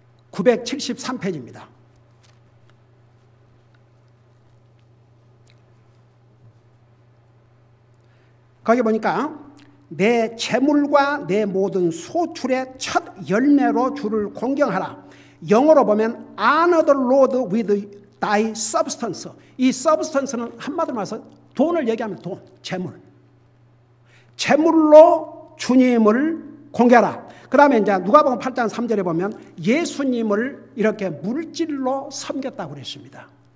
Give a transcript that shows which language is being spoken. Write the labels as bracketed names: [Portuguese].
[Korean] (973페이지입니다) 거기 보니까 내 재물과 내 모든 소출의 첫 열매로 주를 공경하라. 영어로 보면 [English] honor the Lord with thy substance. [Korean] 이 substance는 한마디로 말해서 돈을 얘기하면 돈, 재물. 재물로 주님을 공경하라. 그 다음에 이제 누가복음 8장 3절에 보면 예수님을 이렇게 물질로 섬겼다고 그랬습니다.